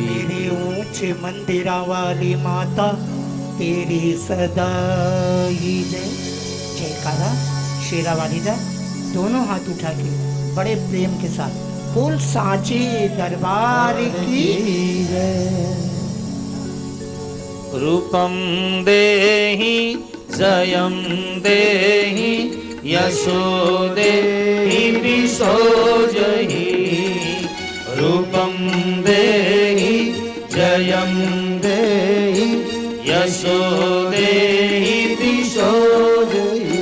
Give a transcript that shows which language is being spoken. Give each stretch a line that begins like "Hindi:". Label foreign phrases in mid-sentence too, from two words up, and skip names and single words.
Hindi: तेरी ऊंचे मंदिरा वाली माता तेरी सदा ही जय। जयकारा शेरा वाली दा दोनों हाथ उठा के बड़े प्रेम के साथ बोल सांचे दरबार की जय।
Sanskrit: रूपम देहि जयम देहि यशो देहि दिशो जहि। रूपम देहि जयम देहि यशो देहि दिशो जहि।